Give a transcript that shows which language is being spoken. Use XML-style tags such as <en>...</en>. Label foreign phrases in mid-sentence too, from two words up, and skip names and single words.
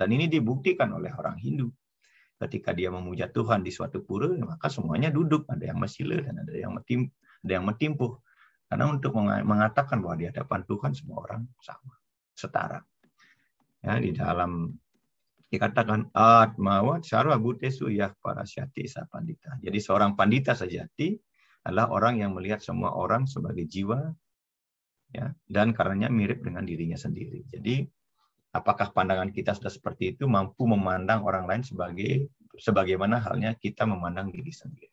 <id>Dan ini dibuktikan oleh orang Hindu. Ketika dia memuja Tuhan di suatu pura, maka semuanya duduk, ada yang mesila dan ada yang metimpuh. Karena untuk mengatakan bahwa di hadapan Tuhan semua orang sama, setara. Ya, di dalam dikatakan</id> <sa>atmawat sarwa butesu yah parasyati sa pandita.</sa> <id>Jadi seorang pandita sejati adalah orang yang melihat semua orang sebagai jiwa, ya, dan karenanya mirip dengan dirinya sendiri. Jadi apakah pandangan kita sudah seperti itu, mampu memandang orang lain sebagaimana halnya kita memandang diri sendiri.</id>